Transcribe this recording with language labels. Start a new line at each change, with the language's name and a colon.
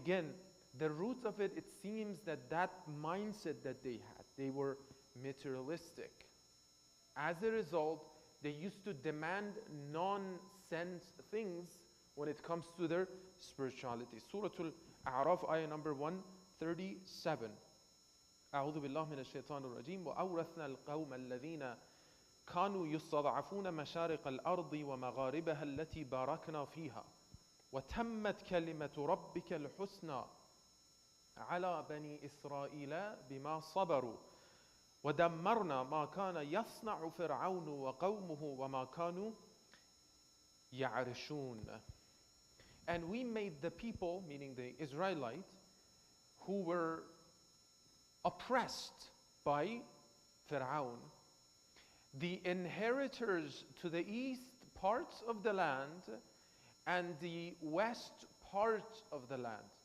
English: Again, the roots of it seems that mindset that they had, they were materialistic. As a result, they used to demand nonsense things when it comes to their spirituality. Surah Al-A'raf, ayah number 137.
Arabic: أعوذ بالله من الشيطان الرجيم وأورثنا القوم الذين كانوا يستضعفون مشارق الأرض ومغاربها التي باركنا فيها وتمت كلمة ربك الحسنى على بني إسرائيل بما صبروا ودمرنا ما كان يصنع فرعون وقومه وما كانوا يعرشون.
English: And we made the people, meaning the Israelites, who were oppressed by Pharaoh, the inheritors to the east parts of the land and the west part of the land.